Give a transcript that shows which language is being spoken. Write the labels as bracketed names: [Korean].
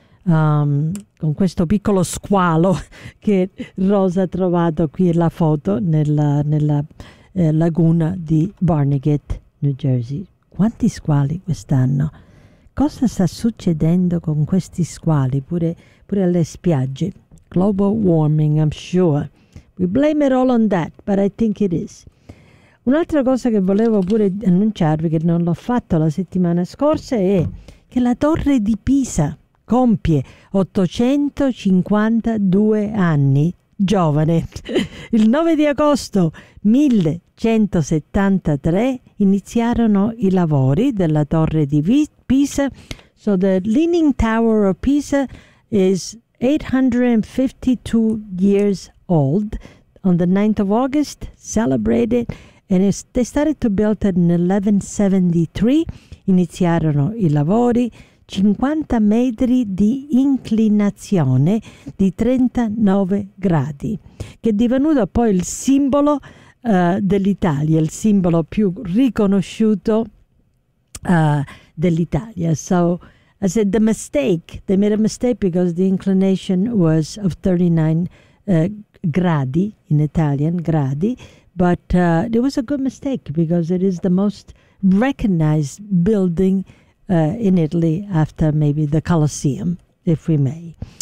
[Italian] Con questo piccolo squalo che Rosa ha trovato qui la foto nella laguna di Barnegat, New Jersey. Quanti squali quest'anno? Cosa sta succedendo con questi squali pure alle spiagge? [English] Global warming, I'm sure. We blame it all on that, but I think it is. [Italian] Un'altra cosa che volevo pure annunciarvi, che non l'ho fatto la settimana scorsa, è che la Torre di Pisa compie 852 anni, giovane. Il 9 di agosto 1173 iniziarono i lavori della Torre di Pisa. [English] So the Leaning Tower of Pisa is 852 years old. On the 9th of August, celebrated, and they started to build it in 1173. [Italian] Iniziarono i lavori. 50 metri di inclinazione di 39 gradi, che è divenuto poi il simbolo dell'Italia, il simbolo più riconosciuto dell'Italia. [English] So I said the mistake, they made a mistake because the inclination was of 39 gradi in Italian, gradi, but it was a good mistake because it is the most recognized building in Italy, after maybe the Colosseum, if we may.